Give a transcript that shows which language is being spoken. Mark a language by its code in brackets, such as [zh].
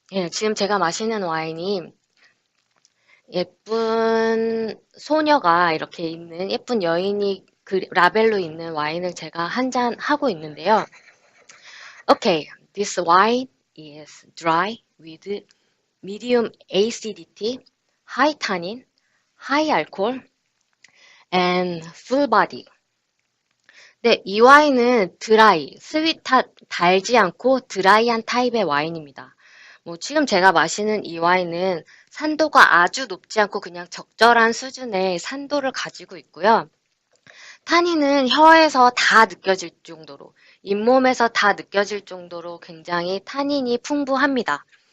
[ko] 지금 제가 마시는 와인이 예쁜 소녀가 이렇게 있는 예쁜 여인이 그 라벨로 있는 와인을 제가 한 잔 하고 있는데요. [en] Okay, this wine is dry with medium acidity, high tannin, high alcohol, and full body. [ko] 네, 이 와인은 드라이, 달지 않고 드라이한 타입의 와인입니다. 지금 제가 마시는 이 와인은 산도가 아주 높지 않고 그냥 적절한 수준의 산도를 가지고 있고요. 타닌은 혀에서 다 느껴질 정도로, 잇몸에서 다 느껴질 정도로 굉장히 타닌이 풍부합니다.